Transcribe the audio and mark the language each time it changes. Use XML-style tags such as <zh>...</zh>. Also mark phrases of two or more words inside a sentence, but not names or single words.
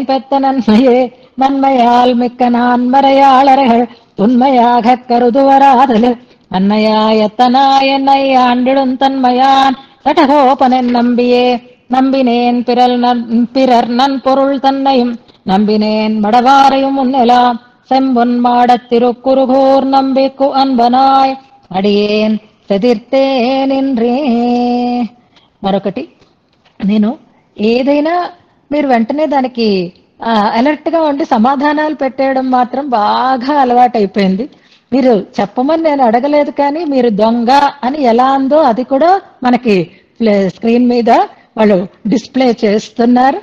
<ta>பெத்த நன்மையே நன்மையால் மிக்க நான்மறையாளர்கள் உண்மையாகக் கருதுவராதலில் அன்னையாயத்தனாய் என்னை ஆண்டிடும் தன்மையான் சடகோபனன் நம்பியே நம்பினேன் பிறர் நன்பொருள் தன்னையும் நம்பினேன் மடவாரையும் முன்னெலாம் செம்பொன் மாடத் திருக்குருகூர் நம்பிக்கு அன்பனாய் அடியேன் சதிர்த்தேனின்றே.</ta> <te>మరొకటి, నేను ఏదైనా మీరు వెంటనే దానికి అలర్ట్ గా ఉండి సమాధానాలు పెట్టేయడం మాత్రం బాగా అలవాటైపోయింది. మీరు చెప్పమని నేను అడగలేదు, కానీ మీరు దొంగ అని ఎలా అందో అది కూడా మనకి స్క్రీన్ మీద వాళ్ళు డిస్ప్లే చేస్తున్నారు.</te>